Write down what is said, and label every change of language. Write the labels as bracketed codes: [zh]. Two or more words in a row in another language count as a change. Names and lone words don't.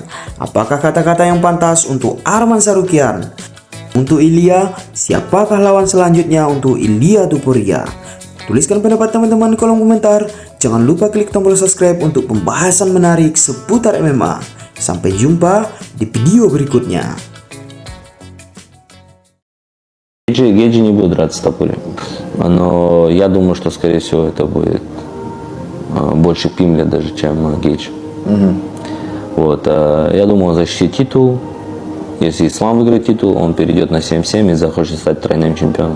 [id] Apakah kata-kata yang pantas untuk Arman Tsarukyan? Untuk Ilia, siapakah lawan selanjutnya untuk Ilia Topuria? Tuliskan pendapat teman-teman di kolom komentar. Jangan lupa klik tombol subscribe untuk pembahasan menarik seputar MMA. Sampai jumpa di video berikutnya. [ru] Гейджи не будет драться с Топурием. Но я думаю, что, скорее всего, это будет больше Пимля даже, чем Гейдж. Вот. Я думаю, он защитит титул. Если Ислам выиграет титул, он перейдет на 7-7 и захочет стать тройным чемпионом.